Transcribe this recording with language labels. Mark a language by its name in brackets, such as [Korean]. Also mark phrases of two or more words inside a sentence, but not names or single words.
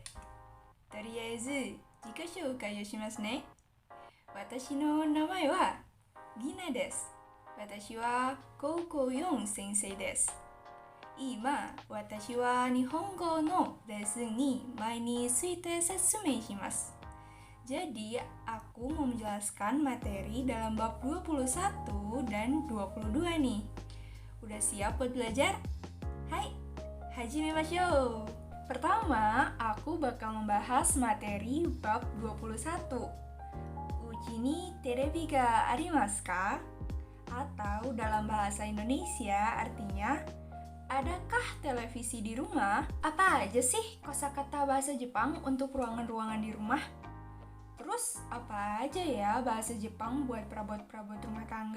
[Japanese] とりあえず、自己紹介をしますね。私の名前はギナです。私は高校4年生です。今、私は日本語のレッスンに毎について説明します。 [Indonesian] Jadi, aku mau menjelaskan materi dalam bab 21 dan 22 nih. Udah siap buat belajar? [Japanese] はい、始めましょう! [Indonesian] Pertama, aku bakal membahas materi bab 21. [Japanese] 家にテレビがありますか? [Indonesian] Atau dalam bahasa Indonesia artinya, adakah televisi di rumah? Apa aja sih kosakata bahasa Jepang untuk ruangan-ruangan di rumah? Terus apa aja ya bahasa Jepang buat perabot-perabot rumah tangga?